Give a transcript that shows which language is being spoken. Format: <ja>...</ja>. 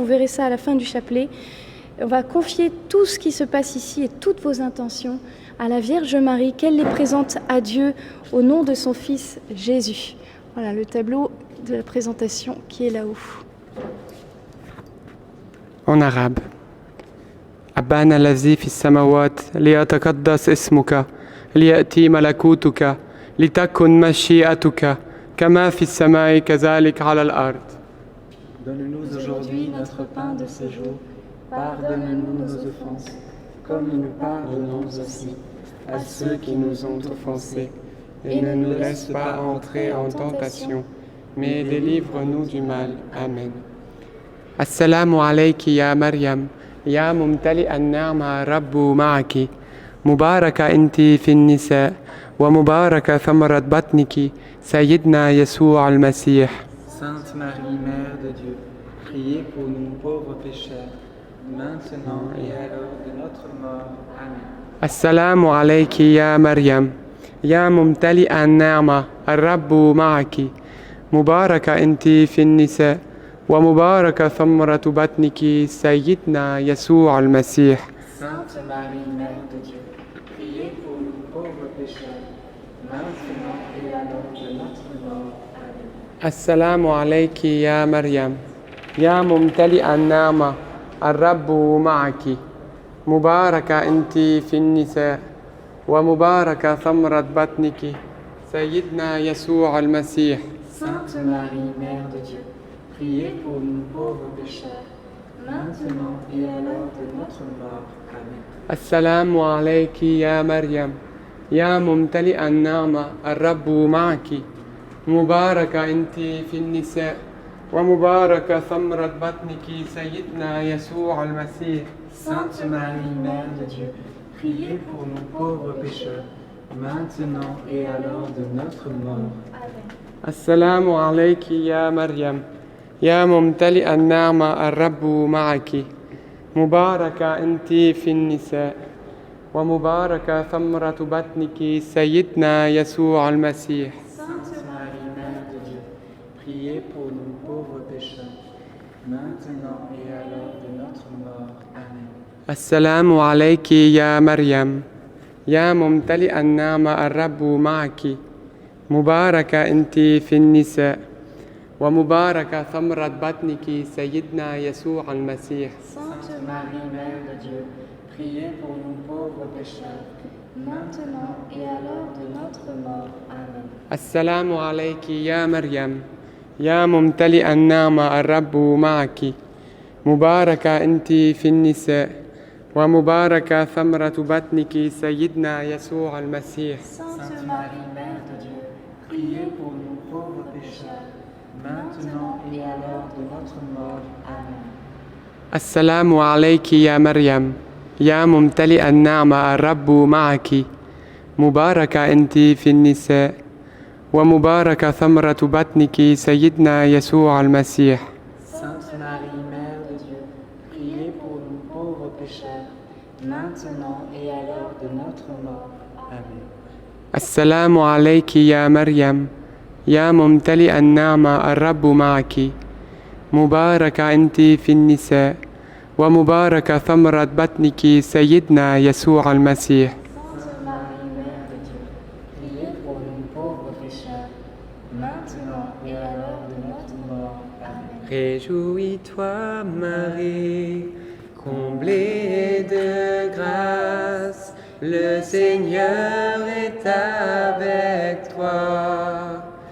<fr>Vous verrez ça à la fin du chapelet. On va confier tout ce qui se passe ici et toutes vos intentions à la Vierge Marie, qu'elle les présente à Dieu au nom de son Fils Jésus. Voilà le tableau de la présentation qui est là-haut. En arabe.</fr> <ar>أبانا الذي في السماوات ليتقدس اسمك ليأتي ملكوتك لتكن مشيئتك كما في السماء كذلك على الأرض.</ar> <fr>Donne-nous aujourd'hui notre pain de ce jour. Pardonne-nous nos offenses, comme nous pardonnons aussi À ceux qui nous ont offensés, et ne nous laisse pas entrer en tentation, mais délivre-nous du mal. Amen.</fr> <ar>السلام عليك يا مريم يا ممتلئ النعمة الرب معك مباركة أنت في النساء ومباركة ثمرة بطنك سيدنا يسوع المسيح.</ar> <fr>Sainte Marie, Mère de Dieu, priez pour nous pauvres pécheurs, maintenant et à l'heure de notre mort. Amen.</fr> <ar>السلام عليك يا مريم يا ممتلئ النعمة الرب معك مباركة أنت في النساء ومباركة ثمرة بطنك سيدنا يسوع المسيح.</ar> <fr>Sainte Marie, Mère de Dieu, priez pour nous pauvres pécheurs, maintenant et à l'heure de notre mort. Amen.</fr> <ar>السلام عليك يا مريم يا ممتلئ النعمة الرب معك مباركة أنت في النساء ومباركة ثمرة بطنك سيدنا يسوع المسيح.</ar> <fr>Sainte Marie, Mère de Dieu, priez pour nous pauvres pécheurs, maintenant et à l'heure de notre mort. Amen.</fr> <ar>السلام عليك يا مريم يا ممتلئ النعمة الرب معك مباركة أنت في النساء ومباركة ثمرة بطنك سيدنا يسوع المسيح.</ar> <fr>Sainte Marie, Mère de Dieu, priez pour nous pauvres pécheurs, maintenant et à l'heure de notre mort. Amen.</fr> <ar>السلام عليك يا مريم يا ممتلئ النعمة الرب معك مباركة أنت في النساء ومباركة ثمرة بطنك سيدنا يسوع المسيح.</ar> <fr>Sainte Marie, Mère de Dieu, priez pour nous pauvres pécheurs, maintenant et à l'heure de notre mort. Amen.</fr> <ar>السلام عليك يا مريم يا ممتلئ النعمة الرب معك مباركة أنت في النساء ومباركة ثمرة بطنك سيدنا يسوع المسيح.</ar> <fr>Sainte Marie, Mère de Dieu, priez pour nous pauvres pécheurs, maintenant et à l'heure de notre mort. Amen.</fr> <ar>السلام عليك يا مريم يا ممتلئ النعمة الرب معك مباركة أنت في النساء ومباركة ثمرة بطنك سيدنا يسوع المسيح.</ar> <fr>Sainte Marie, Mère de Dieu, priez pour nous pauvres pécheurs, maintenant et à l'heure de notre mort. Amen.</fr> <ar>السلام عليك يا مريم يا ممتلئ النعمة الرب معك مباركة أنت في النساء ومباركة ثمرة بطنك سيدنا يسوع المسيح.</ar> <fr>Sainte Marie, Mère de Dieu, priez pour nous pauvres pécheurs, maintenant et à l'heure de notre mort. Amen.</fr> <ar>السلام عليك يا مريم يا ممتلئ النعمة الرب معك مباركة أنت في النساء ومباركة ثمرة بطنك سيدنا يسوع المسيح.</ar> <fr>Sainte Marie, Mère de Dieu, priez pour nous pauvres pécheurs, maintenant et à l'heure de notre mort. Amen. Réjouis-toi Marie, comblée de grâce, le Seigneur est avec toi.</fr>